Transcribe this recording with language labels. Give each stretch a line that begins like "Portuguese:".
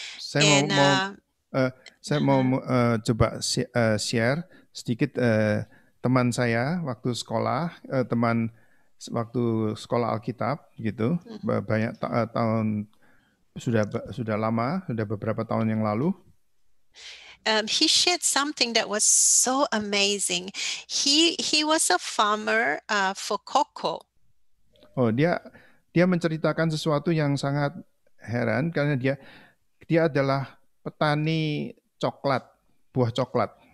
Indonesian: Saya mau coba share sedikit teman saya waktu sekolah, waktu sekolah Alkitab gitu, banyak tahun sudah lama, sudah beberapa tahun yang lalu.
English: He shared something that was so amazing. He was a farmer for cocoa.
Indonesian: Oh, dia menceritakan sesuatu yang sangat heran, karena dia adalah petani coklat, buah coklat.